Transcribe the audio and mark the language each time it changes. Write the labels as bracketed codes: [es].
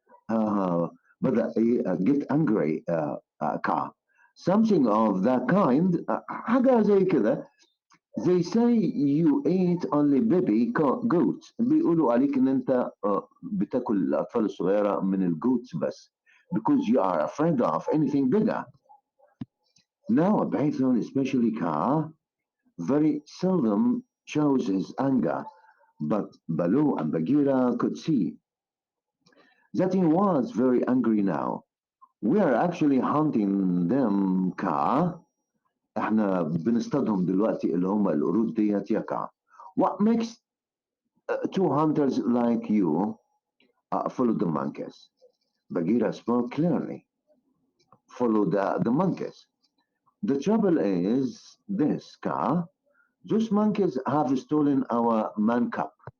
[en] uh, [ar] بدأ [en] get angry Ka. Something of that kind [ar] حاجة زي كده. [en] They say you eat only baby goats. [ar] بيقولوا عليك ان انت بتاكل الاطفال الصغيره من الجوتس بس [en] because you are afraid of anything bigger. Now a python, especially Kaa, very seldom shows his anger, but Baloo and Bagheera could see that he was very angry now. We are actually hunting them, Kaa. [ar] احنا بنصطادهم دلوقتي اللي هم القرود ديت يا Kaa. [en] What makes two hunters like you follow the monkeys? Bagheera spoke clearly. Follow the monkeys. The trouble is this, Kaa. Those monkeys have stolen our man cub.